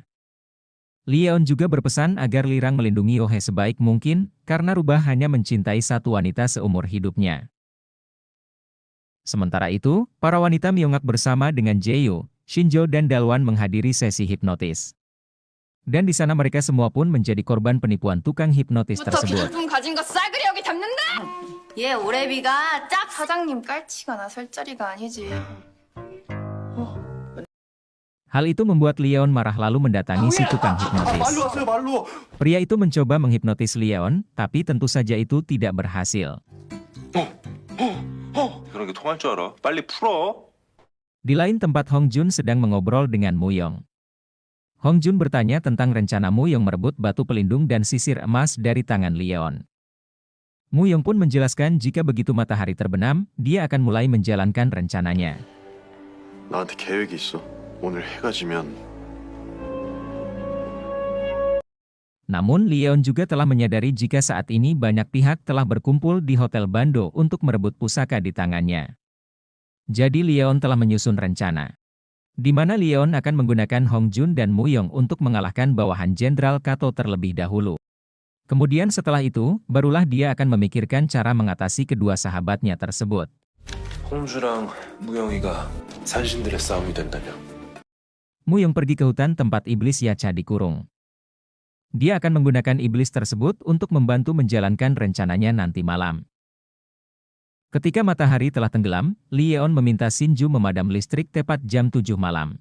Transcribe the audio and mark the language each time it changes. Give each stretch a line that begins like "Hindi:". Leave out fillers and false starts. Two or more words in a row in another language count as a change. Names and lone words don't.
Indonesian: Leon juga berpesan agar Lirang melindungi Yohei sebaik mungkin, karena Rubah hanya mencintai satu wanita seumur hidupnya. Sementara itu, para wanita Myongak bersama dengan Jaeyu, Shinjo dan Dalwan menghadiri sesi hipnotis. Dan di sana mereka semua pun menjadi korban penipuan tukang hipnotis tersebut.
Korean: 가진 거 싸그리 여기 담는다. 얘 오래비가 짝 사장님 깔치가 나설 자리가 아니지.
Indonesian: Hal itu membuat Leon marah lalu mendatangi si tukang hipnotis. Pria itu mencoba menghipnotis Leon, tapi tentu saja itu tidak berhasil.
Korean: 그런 게 통할 줄 알아? 빨리 풀어.
Indonesian: Di lain tempat Hong Jun sedang mengobrol dengan Muyong. Hong Jun bertanya tentang rencana Muyong merebut batu pelindung dan sisir emas dari tangan Leon. Muyong pun menjelaskan jika begitu matahari terbenam, dia akan mulai menjalankan rencananya.
Korean: 나한테 계획이 있어. 오늘 해가 지면
Indonesian: Namun Leon juga telah menyadari jika saat ini banyak pihak telah berkumpul di Hotel Bando untuk merebut pusaka di tangannya. Jadi Leon telah menyusun rencana, di mana Leon akan menggunakan Hong Jun dan Muyong untuk mengalahkan bawahan Jenderal Kato terlebih dahulu. Kemudian setelah itu, barulah dia akan memikirkan cara mengatasi kedua sahabatnya tersebut.
Korean: 홍주랑 무영이가 산신들의 싸움이 된다며.
Indonesian: Muyong pergi ke hutan tempat iblis Yacha dikurung. Dia akan menggunakan iblis tersebut untuk membantu menjalankan rencananya nanti malam. Ketika matahari telah tenggelam, Leon meminta Shinju memadam listrik tepat jam 7 malam.